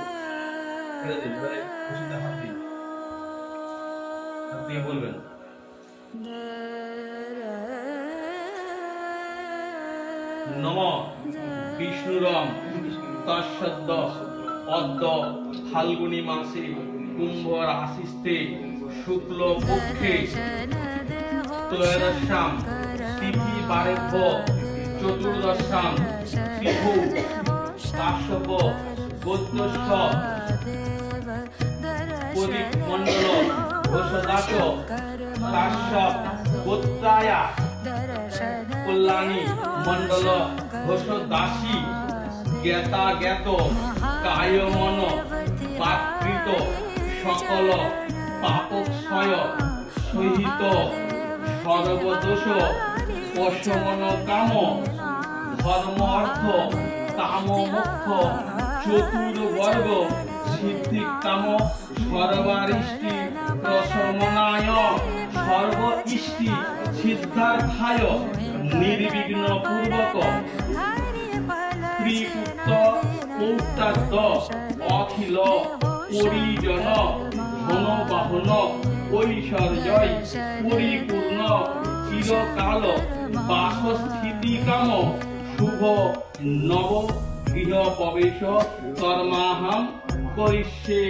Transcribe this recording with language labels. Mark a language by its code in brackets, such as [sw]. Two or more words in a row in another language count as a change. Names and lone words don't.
[bn] আপনি বলবেন [sa] নমঃ বিষ্ণুরম তৎসদ্য অদ্য ফাল্গুনী মাসে কুম্ভ রাশিস্থে শুক্ল পক্ষে ত্রয়োদশাম তিথি পারেভ্য চতুর্দশাম তিথু কাশ্যপ গোত্রস্য প্রদীপ মণ্ডল ঘোষদাস কাশ্যপ গোত্রায়া কল্যাণী মণ্ডল ঘোষদাসী জ্ঞাতা জ্ঞাত কায়মন পাকৃত সকল পাপক্ষয় সহিত সর্বদোষ পশমন কাম ধর্ম অর্থ কাম মোক্ষ চতুর্বর্গ সিদ্ধি কাম সর্বারিষ্টি প্রশমনায় সর্ব ইষ্টি সিদ্ধার্থায় নির্বিঘ্ন পূর্বক স্ত্রীপুত্র পৌত্রাদ্য অখিল পরিজন ধনবাহন ঐশ্বর্যয় পরিপূর্ণ চিরকাল বাসস্থিতি কাম শুভ নব গৃহ প্রবেশ কর্মাহম করিষ্যে।